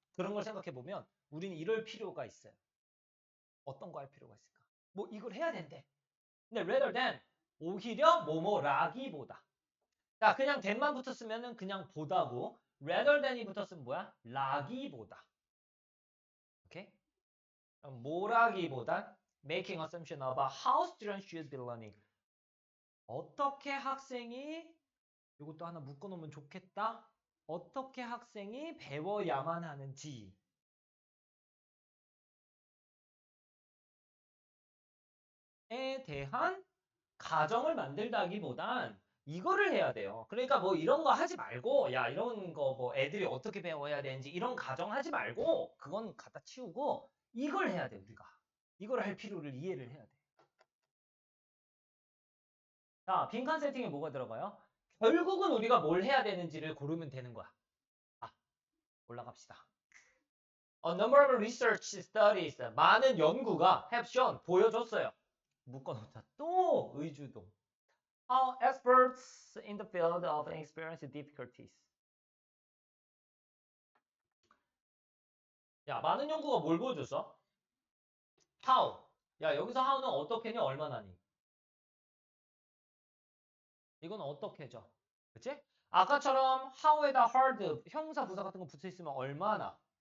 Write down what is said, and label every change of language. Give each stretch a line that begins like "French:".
Korean: 그런 걸 생각해 보면 우리는 이럴 필요가 있어요. 어떤 거 할 필요가 있을까? 뭐 이걸 해야 된대. 근데
English: rather than
Korean: 오히려 뭐뭐라기보다. 자, 그냥 than만 붙었으면은 그냥 보다고.
English: rather than
Korean: 이 붙었으면 뭐야? 라기보다. 오케이? 뭐라기보다
English: making assumption about how students should be learning.
Korean: 어떻게 학생이 이것도 하나 묶어놓으면 좋겠다. 어떻게 학생이 배워야만 하는지에 대한 가정을 만들다기보단 이거를 해야 돼요. 그러니까 뭐 이런 거 하지 말고, 야, 이런 거 뭐 애들이 어떻게 배워야 되는지 이런 가정 하지 말고, 그건 갖다 치우고 이걸 해야 돼, 우리가. 이걸 할 필요를 이해를 해야 돼. 자, 빈칸 세팅에 뭐가 들어가요? 결국은 우리가 뭘 해야 되는지를 고르면 되는 거야. 아, 올라갑시다.
English: A number of research studies.
Korean: 많은 연구가
English: have shown.
Korean: 보여줬어요. 묶어놓자. 또 의주동.
English: How experts in the field of experience difficulties.
Korean: 야, 많은 연구가 뭘 보여줬어?
English: How.
Korean: 야, 여기서 how는 어떻게냐, 얼마나니? 이건 어떻게 해줘? 그치? 아까처럼 how에다 hard, 형사, 부사 같은 거 붙여 있으면 얼마나?